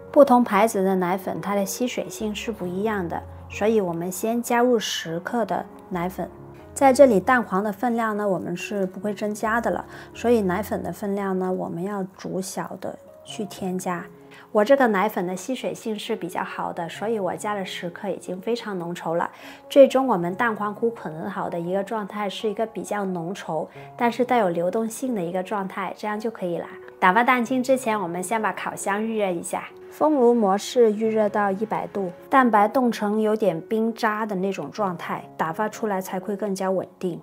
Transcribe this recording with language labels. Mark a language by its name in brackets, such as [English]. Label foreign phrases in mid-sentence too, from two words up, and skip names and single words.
[Chinese] 不同牌子的奶粉它的吸水性是不一樣的，所以我們先加入10克的奶粉。在這裡蛋黃的分量呢我們是不會增加的了，所以奶粉的分量呢我們要逐小的去添加。我這個奶粉的吸水性是比較好的，所以我加了10克已經非常濃稠了。最終我們蛋黃糊混合好的一個狀態是一個比較濃稠但是帶有流動性的一個狀態，這樣就可以了。打發蛋清之前，我們先把烤箱預熱一下，風爐模式預熱到100度，蛋白凍成有點冰渣的那種狀態，打發出來才會更加穩定。